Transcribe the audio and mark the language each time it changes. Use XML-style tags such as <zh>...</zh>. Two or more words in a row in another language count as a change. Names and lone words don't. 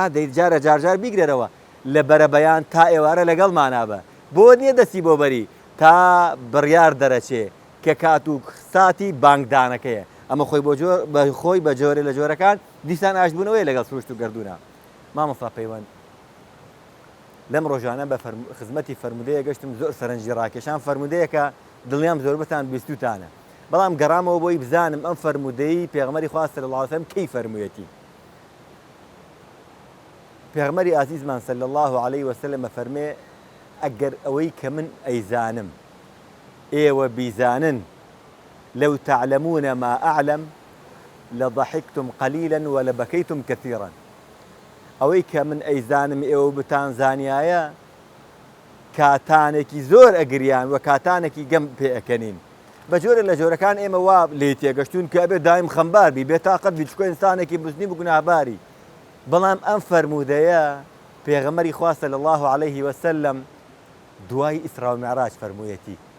<ckb>دەیجارە جارجار بیگرێرەوە لە بەرەبەیان تا ئێوارە لەگەڵ مانابە بۆ نییە دەستی بۆ بەری تا بڕیار دەرەچێ کە کات و ساتی بانگدانەکەیە ئەمە خۆی بە جۆرە لە جۆرەکان دیسان ئاشبوونەوەی لەگەڵ سروشت و گردوونە مامۆستا پەیوەند لەم ڕۆژانە بە خزمەتی فەرمودەیە گەشتم زۆر سەرنجی ڕاکێشان فەرمودەیەکە دڵیام زۆربەتان بیستوتانە بەڵام گەڕامەوە بۆی بزانم ئەم فەرمودەی پێغمەری خوا</ckb> <ar>صلی الله علیه و سلم</ar> <ckb>کەی فەرموویەتی پێغمەری ئازیزمان</ckb> <ar>صلی الله علیه و سلم</ar> <ckb>فەرمێ ئەگەر ئەوەی کە من ئەیزانم ئێوە بیزانن</ckb> <ar>لو تعلمون ما أعلم لضحكتم قليلا ولبكيتم كثيرا</ar> <ckb>ئەوەی کە من ئەیزانم ئێوە بتان زانایە کاتانێکی زۆر ئەگریان و کاتانێکی گەم پێەکەنین بە جۆرە لە جۆرەکان ئێمە وا لێ تێگەشتون کە ئەبێ دایم خەمبار بی بێتاقەت بی چکۆ ئینسانێکی بزنی بگوناهباری بەڵام ئەم فەرمودەیە پێغەمبەری خوا</ckb> <ar>صلی الله علیه و سلم</ar> <ckb>دوای ئیسرا و میعراج فەرموویەتی</ckb>